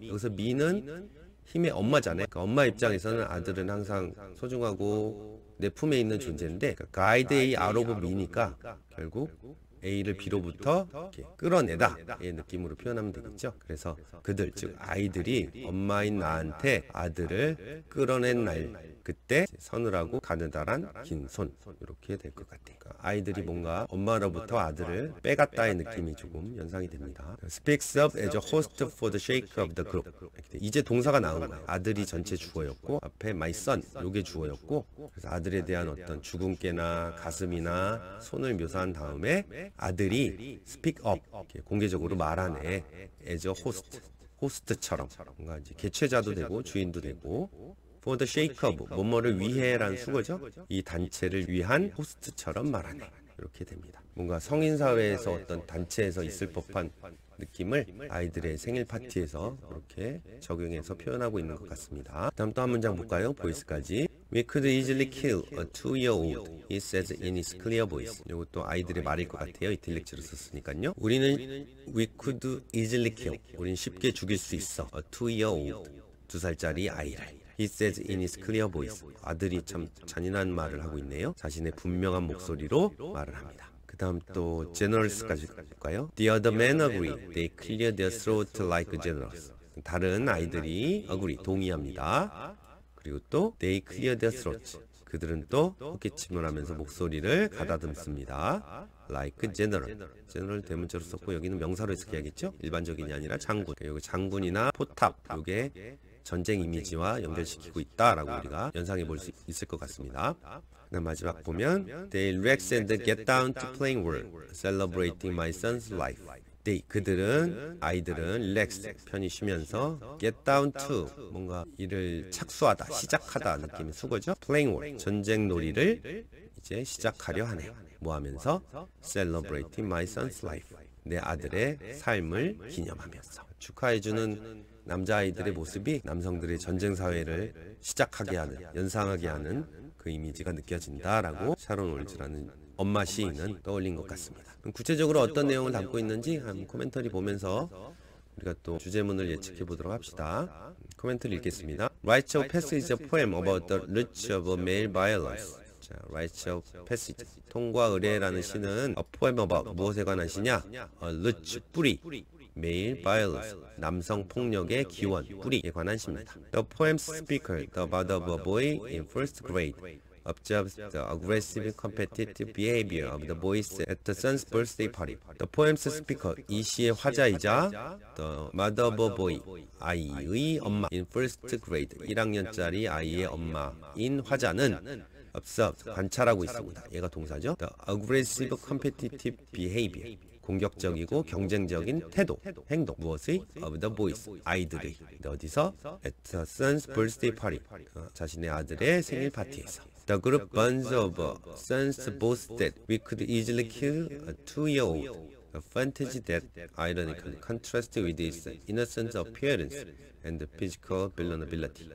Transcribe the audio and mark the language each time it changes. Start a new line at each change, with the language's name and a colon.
Korean: 여기서 me는 힘의 엄마잖아요. 그러니까 엄마 입장에서는 아들은 항상 소중하고 내 품에 있는 존재인데, 그러니까
English: guide A out of me
Korean: 니까 결국 A를 B로부터 이렇게 끌어내다 의 느낌으로 표현하면 되겠죠. 그래서 그들, 즉 아이들이 엄마인 나한테 아들을 끌어낸 날, 그때 서늘하고 가느다란 긴 손, 이렇게 될 것 같아요. 그러니까 아이들이 뭔가 엄마로부터 아들을 빼갔다의 느낌이 조금 연상이 됩니다.
English: Speaks up as a host for the shake of the group.
Korean: 이제 동사가 나온 거예요. 아들이 전체 주어였고 앞에
English: my son,
Korean: 요게 주어였고, 그래서 아들에 대한 어떤 주근깨나 가슴이나 손을 묘사한 다음에 아들이
English: speak up,
Korean: 이렇게 공개적으로 말하네.
English: as a host,
Korean: 호스트처럼, 뭔가 이제 개최자도 되고 주인도 되고,
English: for the shake of,
Korean: 뭐뭐를 위해라는 수거죠. 이 단체를 위한 호스트처럼 말하네, 이렇게 됩니다. 뭔가 성인사회에서 어떤 단체에서 있을 법한 느낌을 아이들의 생일 파티에서 이렇게 적용해서 표현하고 있는 것 같습니다. 다음 또 한 문장 볼까요? 보이스까지.
English: We could easily kill a 2-year-old, he says in his clear voice.
Korean: 이것도 아이들의 말일 것 같아요. 이틀렉처를 썼으니까요.
English: we could easily kill,
Korean: 우린 쉽게 죽일 수 있어,
English: a 2-year-old,
Korean: 2살짜리 아이를.
English: He says in his clear voice.
Korean: 아들이 참 잔인한 말을 하고 있네요. 자신의 분명한 목소리로 말을 합니다. 그 다음 또 generals까지 볼까요?
English: The other men agree. They clear their throat like generals.
Korean: 다른 아이들이 agree, 동의합니다. 그리고 또
English: they clear their throat.
Korean: 그들은 또 헛기침을 하면서 목소리를 가다듬습니다.
English: like general.
Korean: general 대문자로 썼고 여기는 명사로 해석해야겠죠? 일반적인이 아니라 장군. 여기 장군이나 포탑, 이게 전쟁 이미지와 연결시키고 있다라고 우리가 연상해 볼 수 있을 것 같습니다. 그다음 마지막 보면
English: They relax and get down to playing world, celebrating my son's life.
Korean: 그들은, 아이들은 relax, 편히 쉬면서
English: get down to,
Korean: 뭔가 일을 착수하다, 시작하다 느낌의 수거죠.
English: playing world,
Korean: 전쟁 놀이를 이제 시작하려 하네요. 뭐 하면서?
English: celebrating my son's life,
Korean: 내 아들의 삶을 기념하면서. 축하해주는 남자아이들의 모습이 남성들의 전쟁 사회를 시작하게 하는, 연상하게 하는 그 이미지가 느껴진다라고 샤론 올즈라는 엄마 시인은 떠올린 것 같습니다. 그럼 구체적으로 어떤 내용을 담고 있는지 한 코멘터리 보면서 우리가 또 주제문을 예측해 보도록 합시다. 코멘터리 읽겠습니다.
English: Rites of Passage is a poem about the roots of male violence.
Korean: 자, Rites of Passage, 통과 의례라는 시는
English: a poem about
Korean: 무엇에 관한 시냐? roots, 뿌리,
English: male violence,
Korean: 남성 폭력의 기원, 뿌리에 관한 시입니다.
English: The poem's speaker, the mother of a boy in first grade, observes the aggressive competitive behavior of the boys at the son's birthday party. The poem's speaker,
Korean: 이 시의 화자이자
English: the mother of a boy,
Korean: 아이의 엄마
English: in first grade,
Korean: 1학년짜리 아이의 엄마인 화자는 observe, 관찰하고 있습니다. 얘가 동사죠.
English: The aggressive competitive behavior,
Korean: 공격적이고 경쟁적인 태도, 행동, 무엇의?
English: of the boys,
Korean: 아이들의. 어디서?
English: at the son's birthday party,
Korean: 자신의 아들의 생일 파티에서.
English: The group bonds of sons boasts that we could easily kill a 2-year-old, a fantasy that ironically contrasts with its innocent appearance and physical vulnerability.